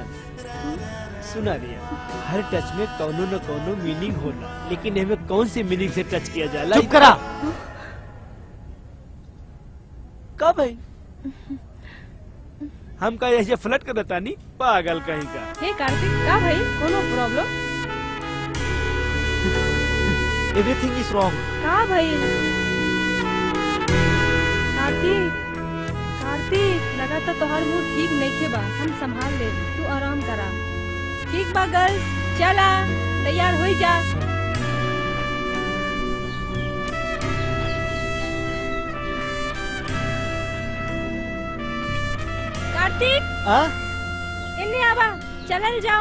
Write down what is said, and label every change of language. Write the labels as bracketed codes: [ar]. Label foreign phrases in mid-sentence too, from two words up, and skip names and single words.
[bho] सुना रिया, हर टच में कौनो न कौनो मीनिंग होला, लेकिन हमें कौन सी मीनिंग से टच किया जाला? चुप करा. का भाई? हम का ऐसे फ्लर्ट कर देता नहीं? पागल कहीं का. हे कार्तिक, का भाई? कोनो प्रॉब्लम? [en] Everything is wrong. [bho] का भाई? कार्तिक, लगा तो तोहार मूड ठीक नहीं बा. हम संभाल ले. तू आराम करा. ठीक बा गर्ल्स, चला तैयार हो जा. कार्तिक, इन्हें आवा, चलल जाओ.